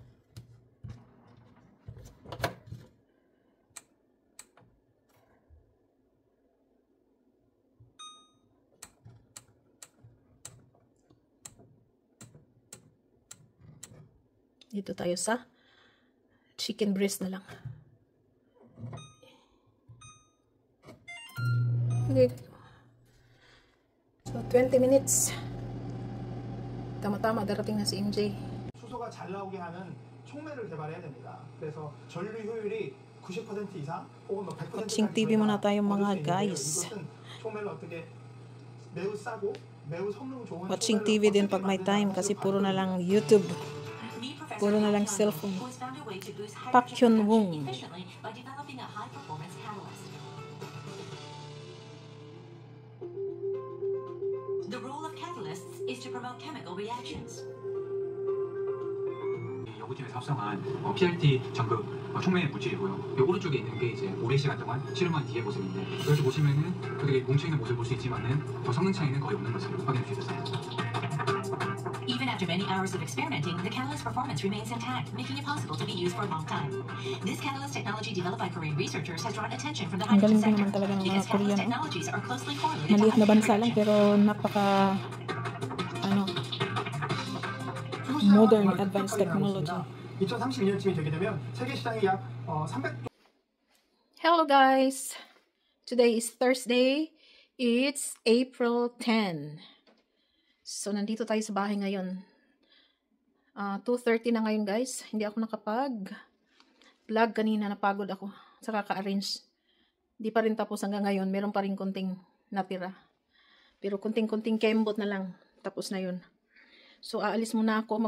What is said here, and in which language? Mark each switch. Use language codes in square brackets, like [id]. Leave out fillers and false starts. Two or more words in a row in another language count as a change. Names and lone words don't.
[tl] Dito tayo sa [en] chicken breast [tl] na lang. Okay. [en] So 20 minutes. [tl] Tama-tama darating na si MJ. [ko] 수소가 잘 나오게 하는 촉매를 개발해야 됩니다. 그래서 전류 효율이 90% 이상 혹은 뭐 100%까지 [en] Watching TV [tl] muna tayo mga guys. [ko] 이것은 촉매를 어떻게 매우 싸고 매우 성능 좋은 [en] Watching TV [tl] din pag may time kasi puro na lang YouTube. Puro na lang cellphone. [ko] Park Hyun-woong. [en] The role of catalysts is to promote chemical reactions. [ko] 연구팀에서 합성한 PRT 전극 촉매 물질이고요. 오른쪽에 있는 게 이제 오랜 시간 동안 실험한 뒤의 모습인데 여기 보시면은 되게 뭉쳐있는 모습을 볼 수 있지만은 성능 차이는 거의 없는 것을 확인할 수 있었습니다. [en] Even after many hours of experimenting, the catalyst performance remains intact, making it possible to be used for a long time. This catalyst technology developed by Korean researchers has drawn attention from the hydrogen sector because catalyst technologies are closely correlated [tl] Maliit na to bansa lang pero napaka [en] modern advanced technology. [ko] 2032년쯤이 되게 되면 세계 시장이 약 300. [en] Hello guys. Today is Thursday. It's April 10. So, [tl] nandito tayo sa bahay ngayon. 2:30 na ngayon, guys. Hindi ako nakapag-vlog kanina. Napagod ako sa kaka-arrange. Di pa rin tapos hanggang ngayon. Meron pa rin konting natira. Pero konting-konting kembot na lang. Tapos na yun. So, aalis muna ako.